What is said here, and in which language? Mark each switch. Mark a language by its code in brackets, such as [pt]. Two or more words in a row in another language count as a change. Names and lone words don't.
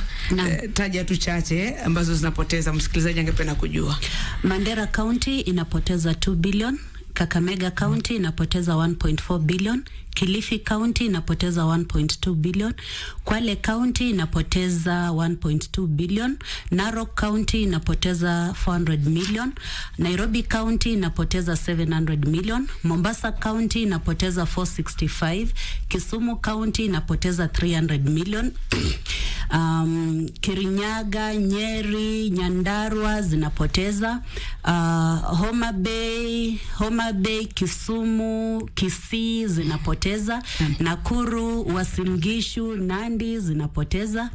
[sw] Taja tu chache ambazo zinapoteza, msikilizaji angependa kujua. Mandera County inapoteza 2 billion. Kakamega County inapoteza 1.4 billion. Kilifi County inapoteza 1.2 billion. Kwale County inapoteza 1.2 billion. Narok County inapoteza 400 million. Nairobi County inapoteza 700 million. Mombasa County inapoteza 465. Kisumu County inapoteza 300 million. Kirinyaga, Nyeri, Nyandarua zinapoteza. Homa Bay, Kisumu, Kisii zinapoteza. Nakuru, Uasin Gishu, Nandi zinapoteza.